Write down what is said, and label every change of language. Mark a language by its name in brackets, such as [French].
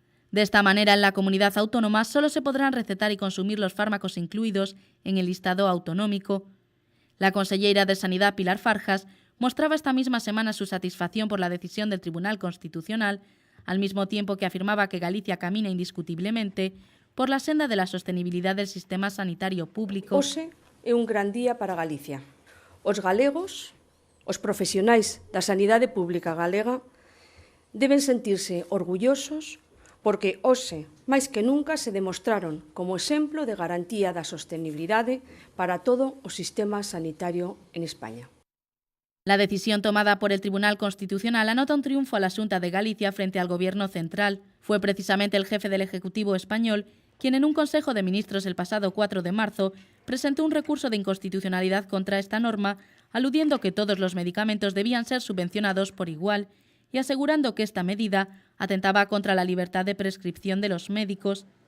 [Spanish] De esta manera, en la comunidad autónoma solo se podrán recetar y consumir los fármacos incluidos en el listado autonómico. La consellera de Sanidad, Pilar Farjas, mostraba esta misma semana su satisfacción por la decisión del Tribunal Constitucional, al mismo tiempo que afirmaba que Galicia camina indiscutiblemente por la senda de la sostenibilidad del sistema sanitario público. [Galician] Hoxe é un gran día para Galicia. Os galegos, os profesionais da sanidade pública galega, deben sentirse orgullosos porque hoxe, máis que nunca, se demostraron como exemplo de garantía da sostenibilidade para todo o sistema sanitario en España. [Spanish] La decisión tomada por el Tribunal Constitucional anota un triunfo a la Xunta de Galicia frente al Gobierno central. Fue precisamente el jefe del Ejecutivo español quien en un Consejo de Ministros el pasado 4 de marzo presentó un recurso de inconstitucionalidad contra esta norma, aludiendo que todos los medicamentos debían ser subvencionados por igual y asegurando que esta medida atentaba contra la libertad de prescripción de los médicos.